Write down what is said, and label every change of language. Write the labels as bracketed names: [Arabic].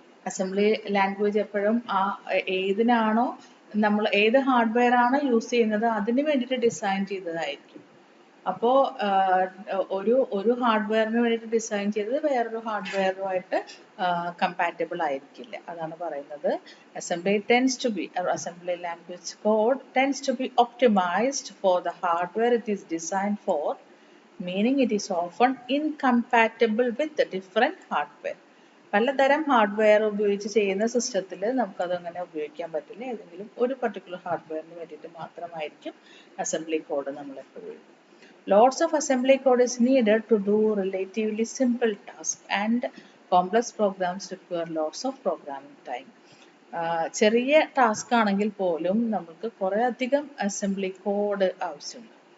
[Malayalam] Assembly language എപ്പോഴും ഏതിനാണോ നമ്മൾ ഏത് ഹാർഡ്വെയർ ആണോ യൂസ് ചെയ്യുന്നത് അതിന് വേണ്ടിയിട്ട് ഡിസൈൻ ചെയ്തതായിരിക്കും. അപ്പോൾ ഒരു ഹാർഡ്വെയറിന് വേണ്ടിയിട്ട് ഡിസൈൻ ചെയ്തത് വേറൊരു ഹാർഡ്വെയറുമായിട്ട് കമ്പാറ്റബിൾ ആയിരിക്കില്ല. അതാണ് പറയുന്നത്. [English] Assembly language code tends to be optimized for the hardware it is designed for, meaning it is often incompatible with the different hardware. [Malayalam] പലതരം ഹാർഡ്വെയർ ഉപയോഗിച്ച് ചെയ്യുന്ന സിസ്റ്റത്തിൽ നമുക്കത് അങ്ങനെ ഉപയോഗിക്കാൻ പറ്റില്ല. ഏതെങ്കിലും ഒരു പർട്ടിക്കുലർ ഹാർഡ്വെയറിന് വേണ്ടിയിട്ട് മാത്രമായിരിക്കും അസംബ്ലി കോഡ് നമ്മൾ എപ്പോഴും എഴുതും. [English] Lots of assembly code is needed to do relatively simple tasks and complex programs require lots of programming time. [Malayalam] ചെറിയ ടാസ്ക് ആണെങ്കിൽ പോലും നമുക്ക് കുറേ അധികം അസംബ്ലി കോഡ് ആവശ്യമുണ്ട്.